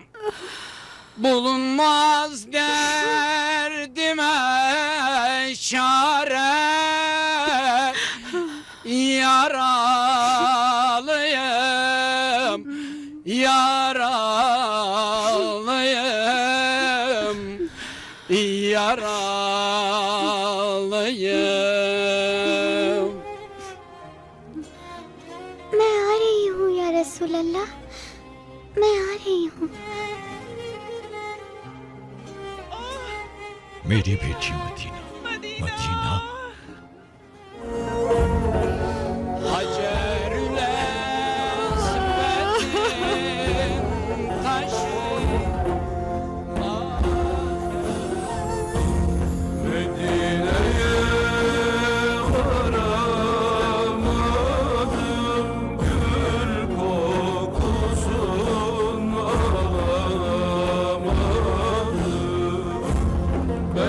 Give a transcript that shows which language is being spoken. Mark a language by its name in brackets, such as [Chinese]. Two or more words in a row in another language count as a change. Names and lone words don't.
[Turkish] Bulunmaz derdime çare, yaralıyım, yaralıyım, yaralıyım. [Hindi] मैं आ रही हूँ [Arabic] يا رسول الله, [Hindi] मैं आ रही हूँ। मेरी बेटी मदीना, मदीना। [Turkish] Hacerül Esved'in taşı Medine'ye varamadım, gül kokusun alamadım.